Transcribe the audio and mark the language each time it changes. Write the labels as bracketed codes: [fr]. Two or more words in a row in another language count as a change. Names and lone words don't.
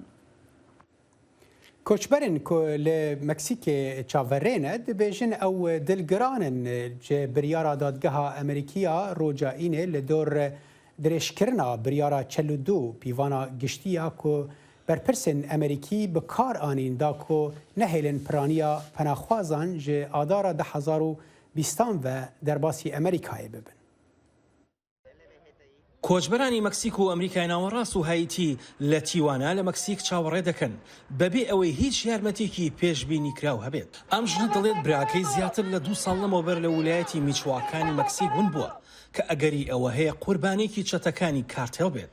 [ku] کۆچبەرن لە مەکسیکێ چاڤەڕێنە دەبێژن ئەو دڵگرانن جێ بریارا دادگەها ئەمریکیا ڕۆجائینێ لە دۆر درێژکردنا بریارا 42 پیڤانا گشتیە کۆ بەرپرسن ئەمریکی bi kar anîn da ku nehêlin piraniya penaxwazan ji adara 2020 ve derbasî Amerîkayê bibin. [ckb] کۆچبەرانی مەکسیک و ئەمریکای ناوەڕاست و هایتی لە تیوانە لە مەکسیک چاوەڕێ دەکەن بەبێ ئەوەی هیچ یارمەتێکی پێشبینی کراو هەبێت. ئەم ژنە دەڵێت براکەی زیاتر لە 2 ساڵ لەمەوبەر لە ویلایەتی میچواکانی مەکسیک ون بووە کە ئەگەری ئەوە هەیە قوربانێکی چەتەکانی کارتێل بێت.